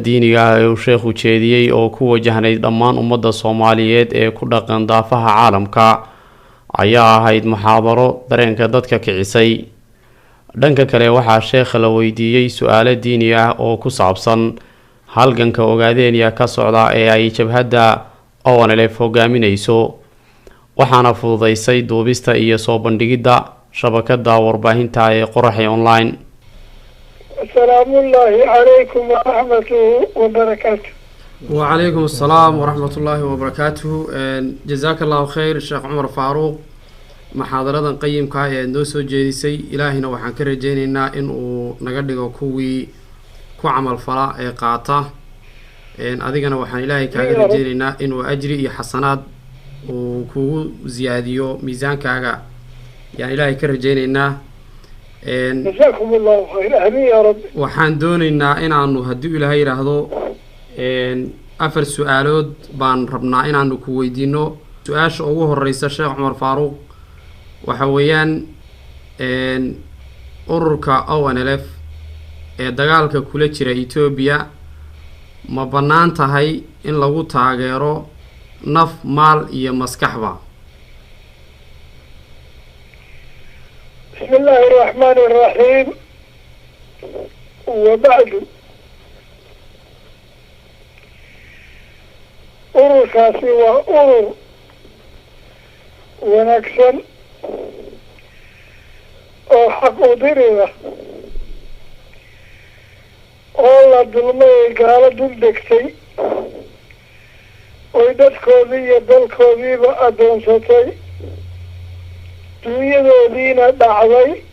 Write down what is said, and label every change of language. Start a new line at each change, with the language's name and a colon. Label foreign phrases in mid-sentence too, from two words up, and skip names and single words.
Somali: diiniga ah ee sheekhu jeediyay oo ku wajahnay dhammaan ummadda Soomaaliyeed ee ku dhaqan daafaha caalamka ayaa ahayd muxaadaro dareenka dadka kicisay dhanka kale waxaa sheekha la weydiiyay su'aalo diini ah oo ku saabsan halganka ogaadeenaya ka socda ee ay jabhadda ONLF hogaaminayso waxaana fududeysay duubista iyo soo bandhigidda shabakada warbaahinta ee Qoraxay online.
Arabic: السلام الله عليكم ورحمة وبركاته. وعليكم السلام ورحمة الله وبركاته. جزاك الله خير الشيخ عمر فاروق محاضرة قيمة
Somali: ee noo soo jeedisay ilaahina waxaan ka rajeynaynaa in uu naga dhigo kuwii ku camal fala ee qaata adigana waxaan ilaahay kaaga rajeynaynaa in uu ajri iyo xasanaad uu kugu ziyaadiyo miisaankaaga yaan ilaahay ka rajeynaynaa
Arabic: جزاكم الله خير آمين يا رب.
Somali: waxaan doonaynaa inaanu haddii ilaahay yiraahdo afar su'aalood baan rabnaa inaanu ku weydiino su'aasha ugu horeysa Sheekh Umar Faaruq waxa weeyaan ururka ONLF ee dagaalka kula jira Ethiopia ma banaan tahay in lagu taageero naf maal iyo maskaxba.
Arabic: بسم الله الرحمن الرحيم وبعد
Somali: ururkaasi waa urur wanaagsan oo xaq u dirida oo la dulmay gaalo dul degtay oy dadkoodii iyo dalkoodiiba adoonsatay dunyadoodiina dhacday